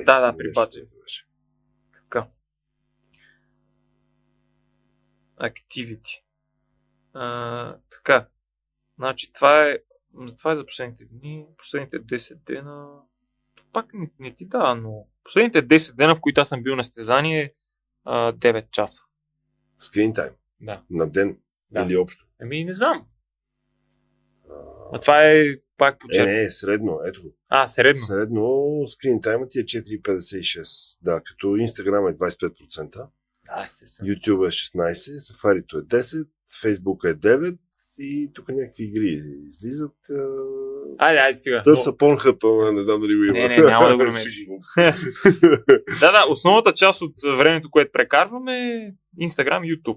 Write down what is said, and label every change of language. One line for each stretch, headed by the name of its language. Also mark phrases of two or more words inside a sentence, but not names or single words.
Bulgarian: Да, при Battery. Така. Activity. Така. Значи това е за последните дни, последните 10 дена. Пак не ти дава, но последните 10 дена, в които аз съм бил на състезание, 9 часа.
English: Screen time?
Bulgarian: Да. На ден? Да. Или общо? Не знам. Това е пак по черта. Не, средно, ето. Средно. Средно
English: screen time
Bulgarian: ти е 4,56. Да, като Instagram е 25%. YouTube е 16%, Safari е 10%, Facebook е 9% и тук някакви игри излизат. Айде, стига. Търса Pornhub, не знам дали го има. Не, няма да го намериш. Да, основната част от времето, което прекарваме е Instagram и YouTube.